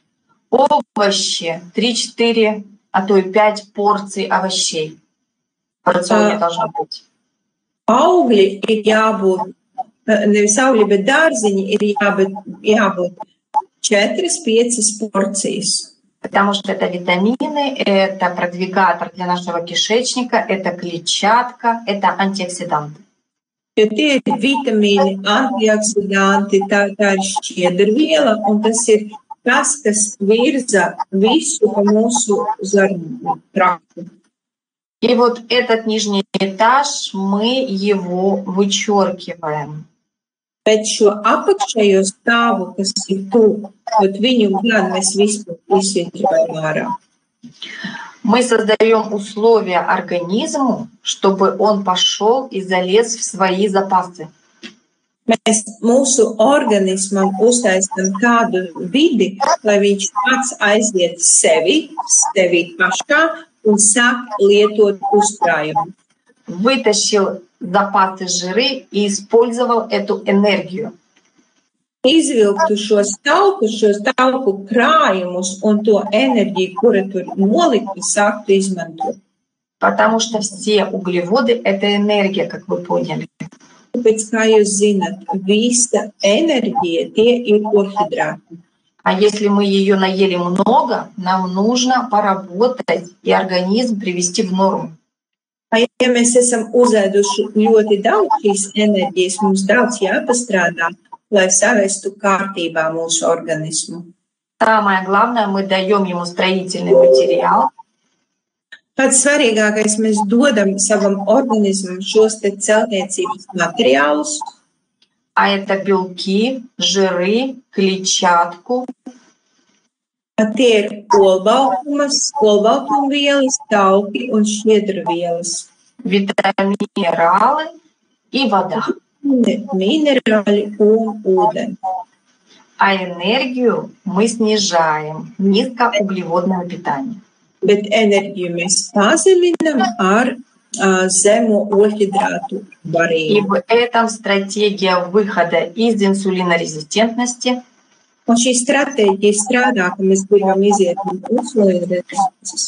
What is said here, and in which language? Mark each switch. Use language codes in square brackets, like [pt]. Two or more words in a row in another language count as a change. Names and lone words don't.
[ru] Овощи 3-4, а то и 5 порций овощей в рационе должно быть. [lv] Augļi ir jābūt, nevis augļi, bet dārziņi ir jābūt 4-5 porcijas. [ru] Потому что это витамины, это продвигатор для нашего кишечника, это клетчатка, это антиоксиданты. [lv] Jo tie ir vitamīni, antioksidanti, tā ir šķiedrviela, un tas ir tas, kas virza visu pa mūsu zarnu traktu. [ru] И вот этот нижний этаж, мы его вычеркиваем. [lv] Bet šo apakšējo stāvu, kas ir tuvu, viņu gan mēs vispār izsvietrojam ārā. [ru] Мы создаем условия организму, чтобы он пошел и залез в свои запасы. [lv] Mēs mūsu organismam uztaisam tādu vidi, lai viņš pats aiziet sevi pašā un sāk lietot uzkrājumu. [ru] Вытащил запасы жиры и использовал эту энергию. [lv] Izvilktu šos tauku krājumus un to enerģiju, kura tur nolikta, sāktu izmantot. [ru] Потому что все углеводы — это энергия, как вы поняли. [lv] Tāpēc, kā jūs zināt, visa enerģija tie ir ogļhidrāti. [ru] А если мы ее наели много, нам нужно поработать и организм привести в норму. [lv] Ja mēs esam uzēduši ļoti daudz šīs enerģijas, mums daudz jāpastrādā, lai savestu kārtībā mūsu organismu. [ru] Самое главное, мы даем ему строительный материал. [lv] Pats svarīgākais, mēs dodam savam organismam šos te celtniecības materiālus. [ru] А это белки, жиры, клетчатку. [lv] Tie ir olbaltumvielas, tauki un šķiedrvielas. [ru] Витаминералы и вода. [lv] Minerāļi un ūdeni. [ru] А энергию мы снижаем. Низкоуглеводное питание. [lv] Bet enerģiju mēs pazeminam ar zemo ogļhidrātu И varību. [ru] в этом стратегия выхода из инсулинорезистентности. [lv] Un šī stratēģija strādā, ka mēs gribam iziet no insulīna